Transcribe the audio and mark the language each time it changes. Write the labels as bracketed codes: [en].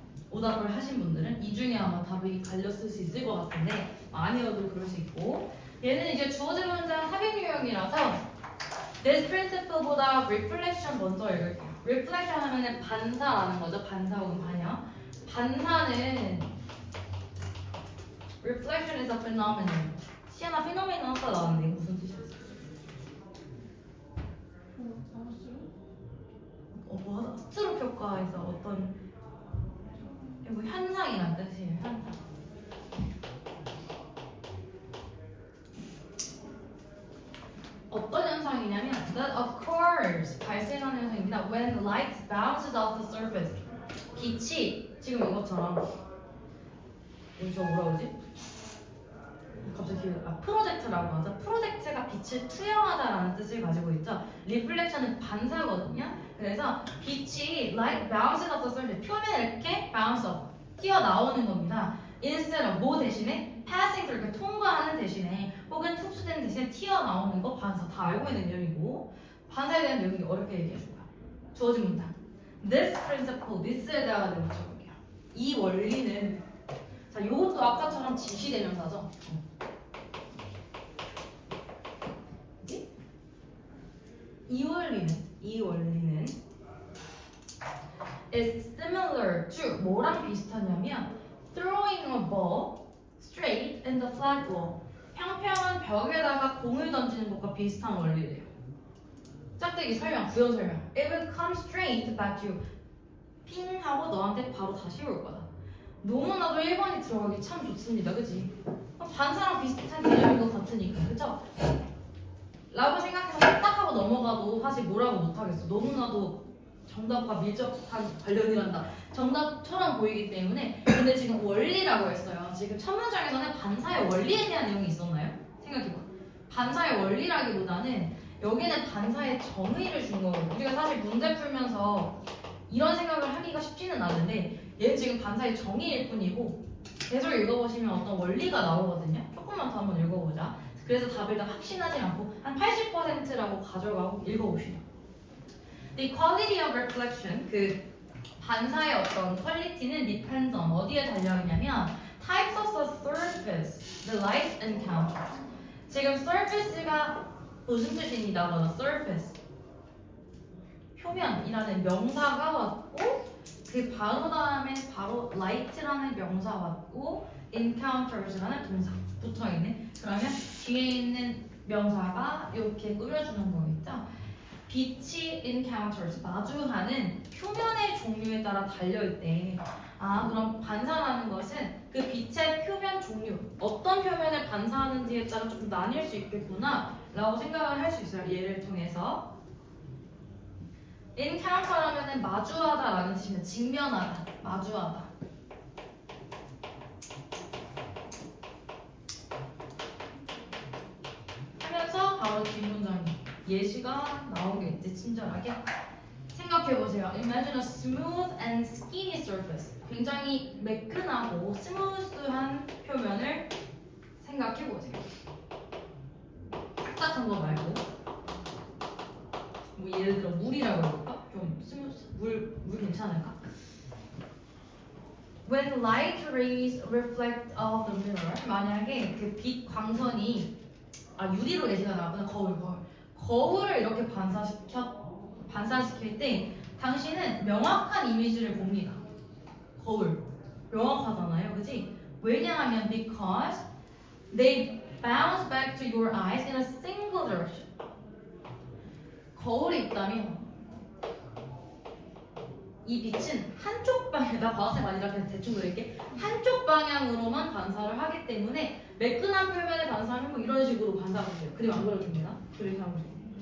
[ko] 오답을 하신 분들은 이 중에 아마 답이 갈렸을 수 있을 것 같은데 아니어도 그럴 수 있고 얘는 이제 주어진 문장 합의 유형이라서 this principle보다 reflection 먼저 읽을게요. reflection 하면은 반사라는 거죠. 반사 혹은 반영. 반사는 [en] reflection is a phenomenon. [ko] 시아나 phenomenon 아까 나왔는데 이거 무슨 뜻이었어? 나왔어요? 뭐 하다 스트로크 효과에서 어떤 이거 현상이란 뜻이에요. 현상. 어떤 현상이냐면 [en] that occurs [ko] 발생하는 현상입니다. [en] When light bounces off the surface. [ko] 빛이 지금 이것처럼 여기서 뭐라 그러지? 갑자기 프로젝트라고 하죠. 프로젝트가 빛을 투영하다라는 뜻을 가지고 있죠. 리플렉션은 반사거든요. 그래서 빛이 [en] light bounces off the surface [ko] 표면에 이렇게 bounce off 튀어나오는 겁니다. [en] instead of [ko] 뭐 대신에 [en] passing through [ko] 이렇게 통과하는 대신에 혹은 흡수되는 대신에 튀어나오는 거 반사 다 알고 있는 내용이고 반사에 대한 내용이 어렵게 얘기해 줄 거야. 주어진 문장 this principle, this에 대한 내용 적을게요. 이 원리는 자 이것도 아까처럼 지시대명사죠. 이 원리는 [en] is similar to [ko] 뭐랑 비슷하냐면 [en] throwing a ball straight in the flat wall. [ko] 평평한 벽에다가 공을 던지는 것과 비슷한 원리래요. 짝대기 설명, 부연 설명. [en] It will come straight back to you. [ko] 핑 하고 너한테 바로 다시 올 거다. 너무나도 1번이 들어가기 참 좋습니다. 그치? 반사랑 비슷한 개념인 것 같으니까. 그쵸? 라고 생각해서 딱 하고 넘어가도 사실 뭐라고 못하겠어. 너무나도 정답과 밀접한 관련이란다. 정답처럼 보이기 때문에. 근데 지금 원리라고 했어요. 지금 첫 문장에서는 반사의 원리에 대한 내용이 있었나요? 생각해봐. 반사의 원리라기보다는 여기는 반사의 정의를 준 거고 우리가 사실 문제 풀면서 이런 생각을 하기가 쉽지는 않은데 얘는 지금 반사의 정의일 뿐이고 계속 읽어보시면 어떤 원리가 나오거든요. 조금만 더 한번 읽어보자. 그래서 답을 다 확신하지 않고 한 80%라고 가져가고 읽어봅시다. [en] The quality of reflection, [ko] 그 반사의 어떤 퀄리티는 [en] depends on [ko] 어디에 달려있냐면 [en] types of the surface the light encounters. [ko] 지금 surface가 무슨 뜻입니다. surface 표면이라는 명사가 왔고 그 바로 다음에 바로 light라는 명사 왔고 encounters라는 동사 붙어있네. 그러면 뒤에 있는 명사가 이렇게 꾸며주는 거겠죠. 빛이 encounters 마주하는 표면의 종류에 따라 달려있대. 아 그럼 반사라는 것은 그 빛의 표면 종류 어떤 표면을 반사하는지에 따라 조금 나뉠 수 있겠구나 라고 생각을 할 수 있어요. 예를 통해서 encounter라면 마주하다 라는 뜻이면 직면하다, 마주하다. 하면서 바로 뒷문장이 예시가 나오겠지. 친절하게 생각해보세요. [en] Imagine a smooth and skinny surface. [ko] 굉장히 매끈하고 스무스한 표면을 생각해보세요. 딱딱한 거 말고 뭐 예를 들어 물이라고 해볼까? 좀 스무스 물 괜찮을까? [en] When light rays reflect off the mirror [ko] 만약에 그 빛 광선이 유리로 예시가 나왔구나. 거울을 이렇게 반사시킬 때 당신은 명확한 이미지를 봅니다. 거울 명확하잖아요, 그치? 왜냐하면 [en] because they bounce back to your eyes in a single direction. [ko] 거울이 있다면 이 빛은 한쪽 방향, 나 과학생 아니라 그냥 대충 그릴게. 한쪽 방향으로만 반사를 하기 때문에 매끈한 표면에 반사를 하면 이런 식으로 반사가 돼요. 그림 안 그려줍니다. 그림 안 그려줍니다.